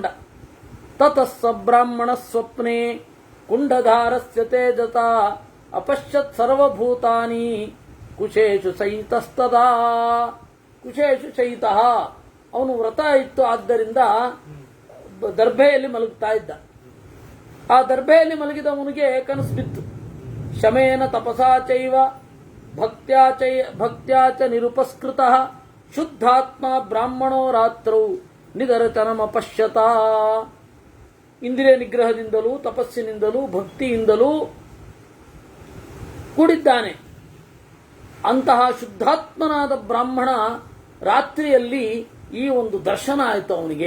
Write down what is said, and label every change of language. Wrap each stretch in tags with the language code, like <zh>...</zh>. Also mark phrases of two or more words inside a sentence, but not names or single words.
<sa>ತತಸ್ಸ ಬ್ರಾಹ್ಮಣ ಸ್ವಪ್ನೆ ಕುಂಡಧಾರಸ್ಯ ತೇಜತ ಅಪಶ್ಯತ್ ಸರ್ವಭೂತಾನಿ ಕುಶೇಷು ಸಹಿತಸ್ತದಾ. ಕುಶೇಷು ಸಹಿತ,</sa> <kn>ಅವನು ವ್ರತ ಇತ್ತು, ಆದ್ದರಿಂದ ದರ್ಭೆಯಲ್ಲಿ ಮಲಗ್ತಾ ಇದ್ದ. ಆ ದರ್ಭೆಯಲ್ಲಿ ಮಲಗಿದವನಿಗೆ ಕನಸು ಬಿತ್ತು.</kn> <sa>ಶಮೇನ ತಪಸಾ ಚೈವ ಭಕ್ತ್ಯಾ ಚ ನಿರುಪಸ್ಕೃತಃ ಶುದ್ಧಾತ್ಮ ಬ್ರಾಹ್ಮಣೋ ರಾತ್ರೌ ನಿದರ್ಶನಮಪಶ್ಯತ.</sa> <kn>ಇಂದ್ರಿಯ ನಿಗ್ರಹದಿಂದಲೂ ತಪಸ್ಸಿನಿಂದಲೂ ಭಕ್ತಿಯಿಂದಲೂ ಕೂಡಿದ್ದಾನೆ. ಅಂತಹ ಶುದ್ಧಾತ್ಮನಾದ ಬ್ರಾಹ್ಮಣ ರಾತ್ರಿಯಲ್ಲಿ ಈ ಒಂದು ದರ್ಶನ ಆಯಿತು ಅವನಿಗೆ.</kn>